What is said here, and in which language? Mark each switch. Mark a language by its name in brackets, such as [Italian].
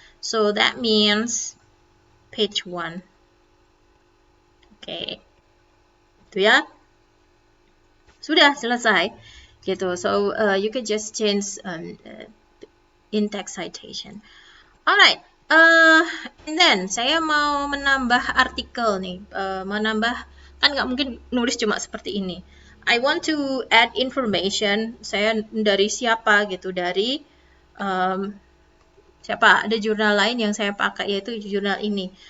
[English] So that means page 1. [Indonesian] Oke. Itu ya. Sudah selesai. Gitu. [English] So you can just change in-text citation. Alright. And then [Indonesian] saya mau menambah artikel nih. Menambah kan nggak mungkin nulis cuma seperti ini. [English] I want to add information. [Indonesian] Saya dari siapa gitu, dari siapa, ada jurnal lain yang saya pakai yaitu jurnal ini.